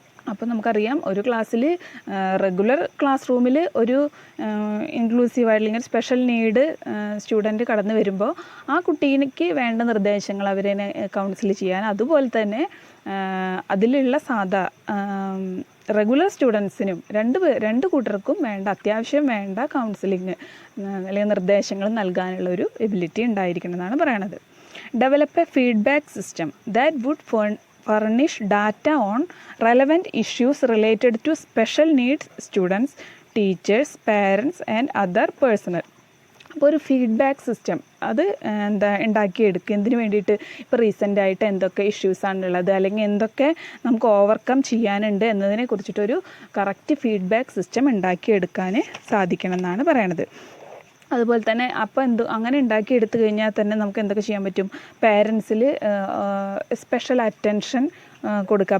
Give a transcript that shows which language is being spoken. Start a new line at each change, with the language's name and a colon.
Malayalam: അപ്പോൾ നമുക്കറിയാം ഒരു ക്ലാസ്സിൽ റെഗുലർ ക്ലാസ് റൂമിൽ ഒരു ഇൻക്ലൂസീവായിട്ട് അല്ലെങ്കിൽ സ്പെഷ്യൽ നീഡ് സ്റ്റുഡൻറ്റ് കടന്നു വരുമ്പോൾ ആ കുട്ടീക്ക് വേണ്ട നിർദ്ദേശങ്ങൾ അവരെ കൗൺസിൽ ചെയ്യാൻ, അതുപോലെ തന്നെ അതിലുള്ള സാധാ റെഗുലർ സ്റ്റുഡൻസിനും രണ്ട് കൂട്ടർക്കും അത്യാവശ്യം വേണ്ട കൗൺസിലിങ് അല്ലെങ്കിൽ നിർദ്ദേശങ്ങൾ നൽകാനുള്ള ഒരു എബിലിറ്റി ഉണ്ടായിരിക്കണം എന്നാണ് പറയണത്.
English: Develop a feedback system that would furnish data on relevant issues related to special needs students, teachers, parents and other personnel.
Malayalam: അപ്പോൾ ഒരു ഫീഡ്ബാക്ക് സിസ്റ്റം അത് ഉണ്ടാക്കിയെടുക്കുക. എന്തിനു വേണ്ടിയിട്ട്, ഇപ്പോൾ റീസെൻ്റായിട്ട് എന്തൊക്കെ ഇഷ്യൂസാണുള്ളത് അല്ലെങ്കിൽ എന്തൊക്കെ നമുക്ക് ഓവർകം ചെയ്യാനുണ്ട് എന്നതിനെ കുറിച്ചിട്ടൊരു കറക്റ്റ് ഫീഡ്ബാക്ക് സിസ്റ്റം ഉണ്ടാക്കിയെടുക്കാൻ സാധിക്കണം എന്നാണ് പറയണത്. അതുപോലെ തന്നെ അപ്പോൾ അങ്ങനെ ഉണ്ടാക്കിയെടുത്തു കഴിഞ്ഞാൽ തന്നെ നമുക്ക് എന്തൊക്കെ ചെയ്യാൻ പറ്റും, പേരൻസിൽ സ്പെഷ്യൽ അറ്റൻഷൻ കൊടുക്കുക.